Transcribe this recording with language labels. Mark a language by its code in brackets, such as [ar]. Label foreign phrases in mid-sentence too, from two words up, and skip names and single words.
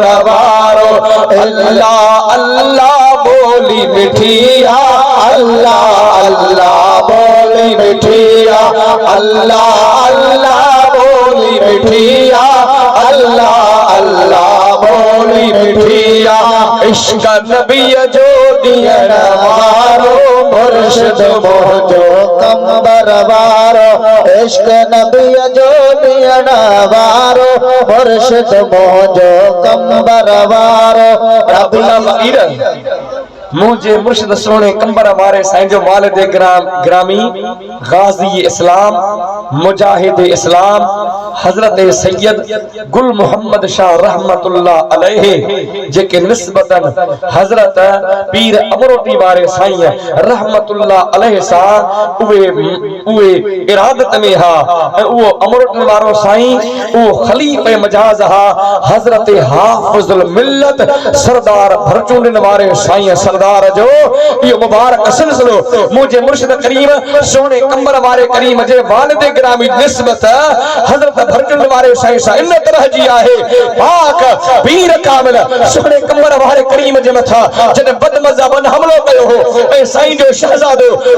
[sd] وارو اللہ اللہ بولی مٹھیا اللہ اللہ بولی مٹھیا اللہ اللہ بولی مٹھیا اللہ اللہ بولی مٹھیا عشق نبی جو دین وارو مرشد مہجو کمبر وارو عشق نبی جو دین وارو مرشد مہجو کمبر وارو رب فقیر مجھے مرشد سونے کمبر وارے سائیں جو والد گرامی غازی اسلام مجاہد اسلام حضرت سید گل محمد شاہ [ar] رحمت اللہ علیہ [sd] جے کے نسبتاً حضرت پیر امروٹی وارے سائیں [ar] رحمت اللہ علیہ [sd] سا اوے ارادت میں ہا او امروٹی وارو سائیں او خلیف مجاز ہا حضرت حافظ الملت سردار بھرچونڈن وارے سائیں سردار جو یہ مبارک سلسلو مجھے مرشد کریم سونے کمبر وارے کریم جے والد گرامی نسبت حضرت بھرچونڈ وارے سائیں سا ان طرح جی آئے پاک پیر کامل سونے کمبر وارے کریم جے متھا جن بد مذہبن حملو کہو ہو اے سائیں جو شہزادو